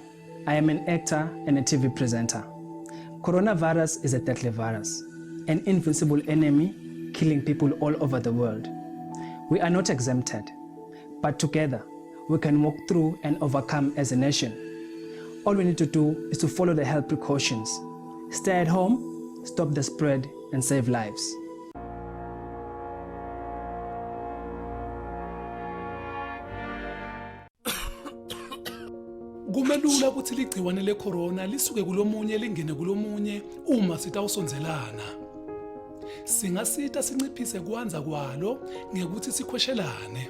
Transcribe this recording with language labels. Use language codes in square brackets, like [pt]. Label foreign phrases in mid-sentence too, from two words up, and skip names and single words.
[en] I am an actor and a TV presenter. Coronavirus is a deadly virus, an invincible enemy killing people all over the world. We are not exempted, but together we can walk through and overcome as a nation. All we need to do is to follow the health precautions. Stay at home, stop the spread, and save lives. [ss] Kumelula ukuthi ligciwane lecorona lisuke kulomunye lingene kulomunye uma sitawusonzelana. Singasita sinciphise kwanza kwalo ngekuthi sikhweshelane.